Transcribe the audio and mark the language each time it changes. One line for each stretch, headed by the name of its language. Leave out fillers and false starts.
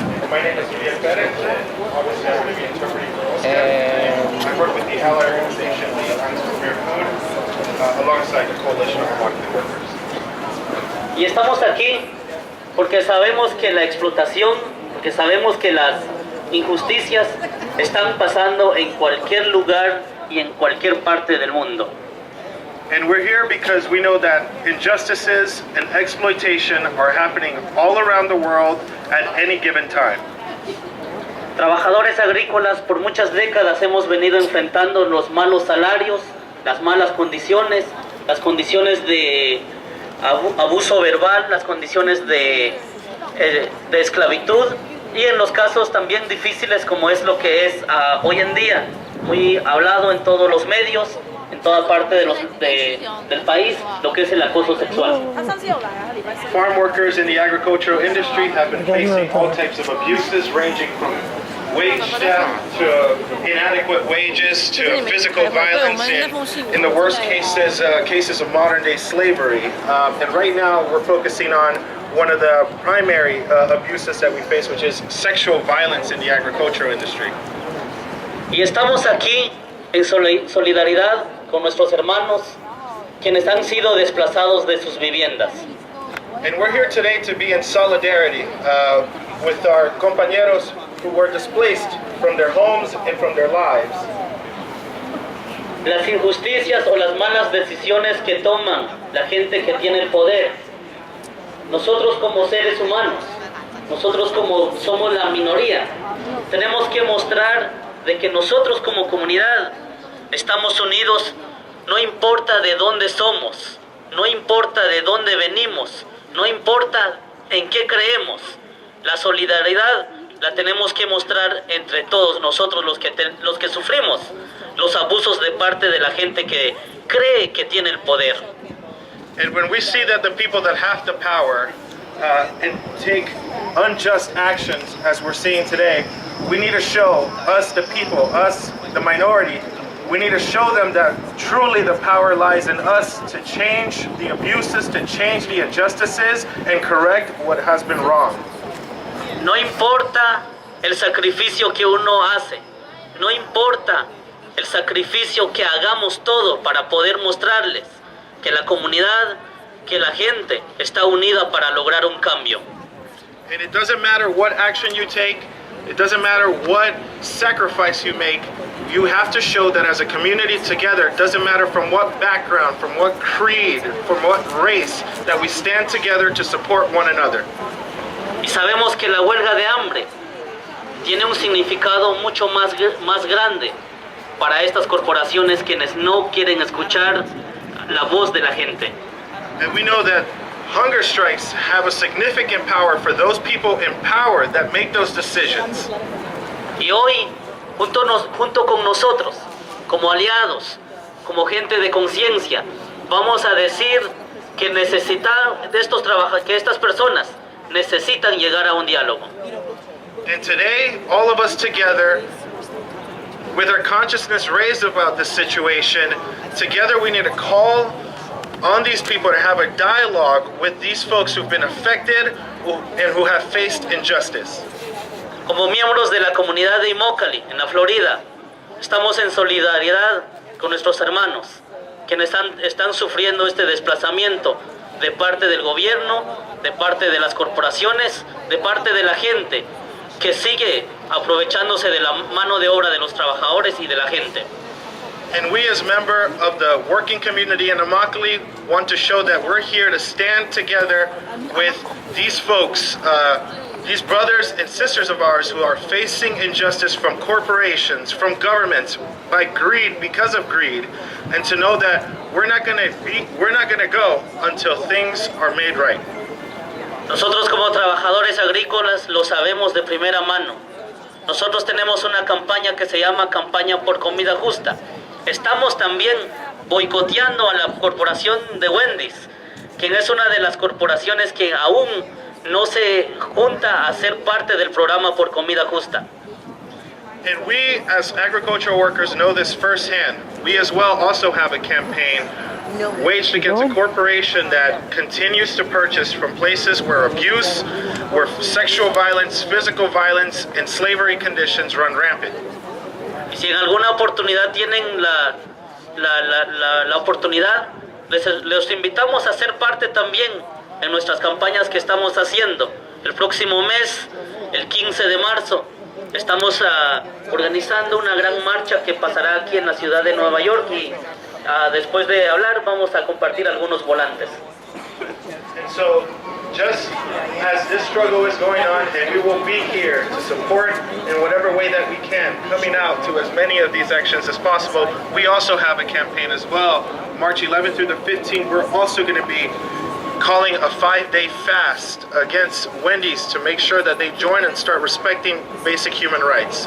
English: My name is Evicted, and obviously I'm going to be interpreting for Oscar. I work with the ally organization, the Alliance for Fair Food, alongside the Coalition of Elected Workers.
Spanish: Y estamos aquí porque sabemos que la explotación, porque sabemos que las injusticias están pasando en cualquier lugar y en cualquier parte del mundo.
English: And we're here because we know that injustices and exploitation are happening all around the world at any given time.
Spanish: Trabajadores agrícolas por muchas décadas hemos venido enfrentando los malos salarios, las malas condiciones, las condiciones de abuso verbal, las condiciones de esclavitud y en los casos también difíciles como es lo que es hoy en día, muy hablado en todos los medios, en toda parte del país, lo que es el acoso sexual.
English: Farm workers in the agricultural industry have been facing all types of abuses ranging from wage theft to inadequate wages to physical violence and in the worst cases of modern day slavery. And right now we're focusing on one of the primary abuses that we face, which is sexual violence in the agricultural industry.
Spanish: Y estamos aquí en solidaridad con nuestros hermanos quienes han sido desplazados de sus viviendas.
English: And we're here today to be in solidarity with our compañeros who were displaced from their homes and from their lives.
Spanish: Las injusticias o las malas decisiones que toman la gente que tiene el poder. Nosotros como seres humanos, nosotros como somos la minoría, tenemos que mostrar de que nosotros como comunidad estamos unidos, no importa de dónde somos, no importa de dónde venimos, no importa en qué creemos. La solidaridad la tenemos que mostrar entre todos nosotros los que sufrimos los abusos de parte de la gente que cree que tiene el poder.
English: And when we see that the people that have the power and take unjust actions, as we're seeing today, we need to show us, the people, us, the minority, we need to show them that truly the power lies in us to change the abuses, to change the injustices, and correct what has been wrong.
Spanish: No importa el sacrificio que uno hace, no importa el sacrificio que hagamos todo para poder mostrarles que la comunidad, que la gente está unida para lograr un cambio.
English: And it doesn't matter what action you take, it doesn't matter what sacrifice you make, you have to show that as a community together, it doesn't matter from what background, from what creed, from what race, that we stand together to support one another.
Spanish: Y sabemos que la huelga de hambre tiene un significado mucho más grande para estas corporaciones quienes no quieren escuchar la voz de la gente.
English: And we know that hunger strikes have a significant power for those people in power that make those decisions.
Spanish: Y hoy, junto con nosotros, como aliados, como gente de conciencia, vamos a decir que que estas personas necesitan llegar a un diálogo.
English: And today, all of us together, with our consciousness raised about this situation, together we need to call on these people to have a dialogue with these folks who've been affected and who have faced injustice.
Spanish: Como miembros de la comunidad de Immokalee, en la Florida, estamos en solidaridad con nuestros hermanos, quienes están sufriendo este desplazamiento de parte del gobierno, de parte de las corporaciones, de parte de la gente, que sigue aprovechándose de la mano de obra de los trabajadores y de la gente.
English: And we as member of the working community in Immokalee want to show that we're here to stand together with these folks, these brothers and sisters of ours who are facing injustice from corporations, from governments, by greed, because of greed, and to know that we're not going to go until things are made right.
Spanish: Nosotros como trabajadores agrícolas lo sabemos de primera mano. Nosotros tenemos una campaña que se llama Campaña por Comida Justa. Estamos también boicoteando a la corporación de Wendy's, quien es una de las corporaciones que aún no se junta a ser parte del programa por comida justa.
English: And we as agricultural workers know this firsthand. We as well also have a campaign waged against a corporation that continues to purchase from places where abuse, where sexual violence, physical violence, and slavery conditions run rampant.
Spanish: Y si en alguna oportunidad tienen la oportunidad, les invitamos a ser parte también en nuestras campañas que estamos haciendo. El próximo mes, el 15 de marzo, estamos organizando una gran marcha que pasará aquí en la ciudad de Nueva York y después de hablar vamos a compartir algunos volantes.
English: And so, just as this struggle is going on, and we will be here to support in whatever way that we can, coming out to as many of these actions as possible, we also have a campaign as well. March 11th through the 15th, we're also going to be calling a 5-day fast against Wendy's to make sure that they join and start respecting basic human rights.